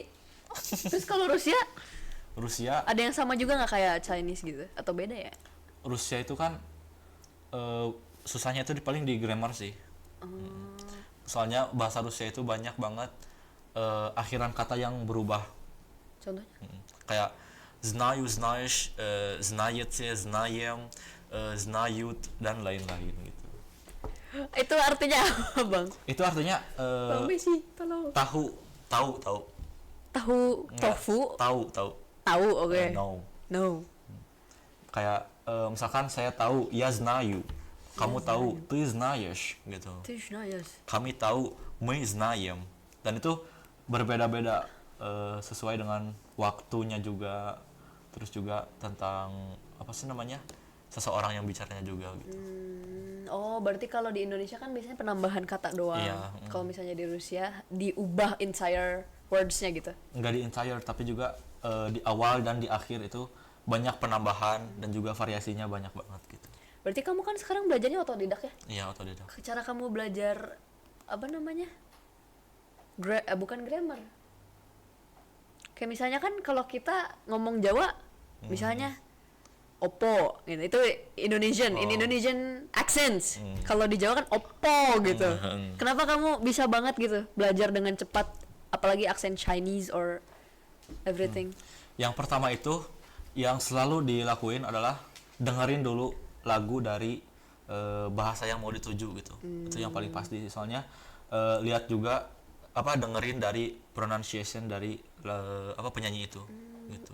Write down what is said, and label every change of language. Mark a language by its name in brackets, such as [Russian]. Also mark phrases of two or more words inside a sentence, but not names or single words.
[Indonesian] Terus kalau Rusia ada yang sama juga nggak kayak Chinese gitu? Atau beda ya? Rusia itu kan susahnya itu paling di grammar sih. Soalnya bahasa Rusia itu banyak banget akhiran kata yang berubah. Contohnya? Kayak [Russian] знаю, знаешь, знаете, знаем, знают [Indonesian] dan lain-lain gitu. Itu artinya apa, Bang? Itu artinya Bang Messi, tolong. tahu. Tahu tofu? Tahu. Tahu, oke. No. Kayak misalkan saya tahu [Russian] я знаю. [Indonesian] Kamu tahu, [Russian] ты знаешь [Indonesian] gitu. [Russian] Ты знаешь. [Indonesian] Kami tahu, [Russian] мы знаем. [Indonesian] Dan itu berbeda-beda sesuai dengan waktunya juga, terus juga tentang apa sih namanya, seseorang yang bicaranya juga gitu. Oh, berarti kalau di Indonesia kan biasanya penambahan kata doang. Iya. Kalau misalnya di Rusia diubah [English] entire words- [Indonesian] nya gitu. Nggak di entire, tapi juga di awal dan di akhir itu banyak penambahan dan juga variasinya banyak banget gitu. Berarti kamu kan sekarang belajarnya otodidak ya? Iya, otodidak. Cara kamu belajar apa namanya? Bukan grammar. Kayak misalnya kan kalau kita ngomong Jawa, misalnya Oppo gitu. Itu Indonesian, [English] in Indonesian accents. [Indonesian] Kalau di Jawa kan Oppo gitu. Kenapa kamu bisa banget gitu belajar dengan cepat, apalagi aksen [English] Chinese or everything? [Indonesian] Yang pertama itu yang selalu dilakuin adalah dengerin dulu lagu dari bahasa yang mau dituju gitu. Itu yang paling pasti. Soalnya lihat juga dengerin dari pronunciation dari penyanyi itu gitu.